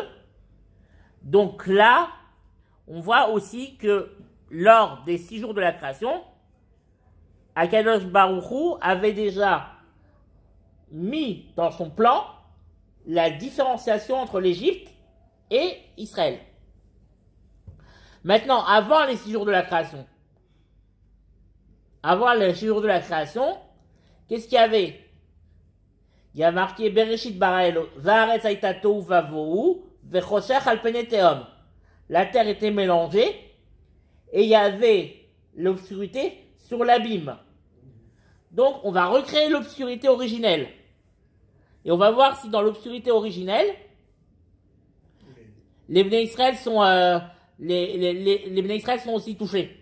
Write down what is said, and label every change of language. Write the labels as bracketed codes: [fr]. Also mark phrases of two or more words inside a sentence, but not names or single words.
[fr] Donc là, on voit aussi que lors des 6 jours de la création, [he] הקדוש ברוך הוא [fr] avait déjà mis dans son plan la différenciation entre l'Égypte et Israël. Maintenant, avant les 6 jours de la création, qu'est-ce qu'il y avait? Il y a marqué [he] בראשית ברא אלו, והארץ היתה תהו ובהו, וחשך על פני תהום. [fr] La terre était mélangée et il y avait l'obscurité sur l'abîme. Donc, on va recréer l'obscurité originelle. Et on va voir si dans l'obscurité originelle, les Bnei Israël sont, les Bnei Israël sont aussi touchés.